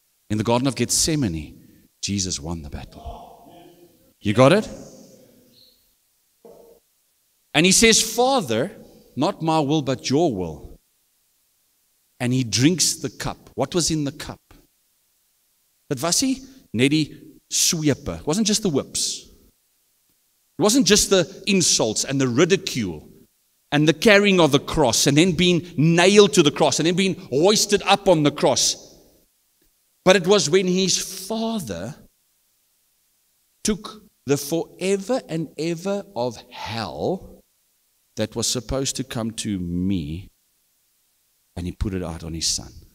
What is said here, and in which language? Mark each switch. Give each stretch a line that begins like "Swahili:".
English: In the Garden of Gethsemane, Jesus won the battle. You got it? And he says, Father, not my will, but your will. And he drinks the cup. What was in the cup?
Afrikaans: Dit was nie net die swepe.
English: It wasn't just the whips. It wasn't just the insults and the ridicule and the carrying of the cross and then being nailed to the cross and then being hoisted up on the cross. But it was when his Father took the forever and ever of hell that was supposed to come to me, and he put it out on his Son.